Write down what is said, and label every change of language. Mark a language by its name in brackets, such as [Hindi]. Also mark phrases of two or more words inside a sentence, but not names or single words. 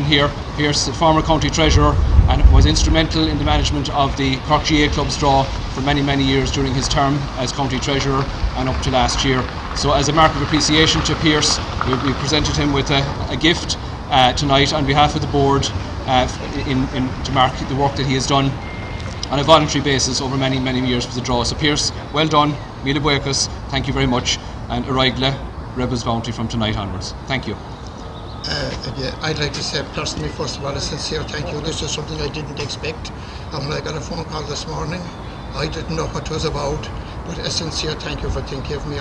[English] Pierce, the former county treasurer, and was instrumental in the management of the Cork GA Club's draw for many, many years during his term as County Treasurer and up to last year. So as a mark of appreciation to Pearse, we presented him with a gift tonight on behalf of the board to mark the work that he has done on a voluntary basis over many, many years for the draw. So Pearse, well done, [Irish] Míle buíochas, [English] thank you very much, and Araigla, Rebels Bounty from tonight onwards. Thank you. Yeah, I'd like to say personally, first of all, a sincere thank you. This is something I didn't expect. When I got a phone call this morning, I didn't know what it was about, but a sincere thank you for thinking of me.